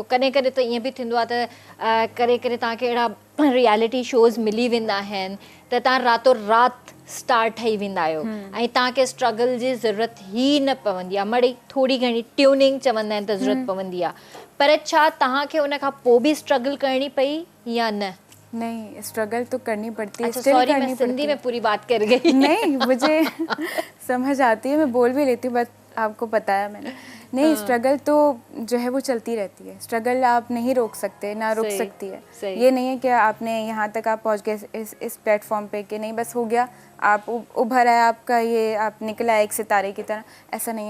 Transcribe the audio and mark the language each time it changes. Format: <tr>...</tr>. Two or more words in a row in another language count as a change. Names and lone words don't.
<sd>कॾहिं कॾहिं त ईअं बि थींदो आहे त कॾहिं कॾहिं तव्हांखे अहिड़ा रियलिटी शोज़ मिली वेंदा आहिनि त तव्हां रातो राति स्टार ठही वेंदा आहियो ऐं तव्हांखे स्ट्रगल जी ज़रूरत ई न पवंदी आहे, मड़ी थोरी घणी ट्यूनिंग चवंदा आहिनि त ज़रूरत पवंदी आहे, पर छा तव्हांखे उन खां पोइ बि स्ट्रगल करणी पई या न?</sd> <hi>नहीं, स्ट्रगल तो करनी पड़ती है। अच्छा still सॉरी, करनी मैं सिंधी पड़ती में है। पूरी बात कर गई। नहीं, मुझे समझ आती है, मैं बोल भी लेती हूँ, बस आपको बताया मैंने। नहीं, स्ट्रगल तो जो है वो चलती रहती है। स्ट्रगल आप नहीं रोक सकते, ना रुक सही, सकती है। सही। ये नहीं है कि आपने यहाँ तक आप पहुँच गए इस प्लेटफॉर्म पे कि नहीं बस हो गया, आप उभर आए, आपका ये आप निकला एक सितारे की तरह, ऐसा नहीं है।</hi>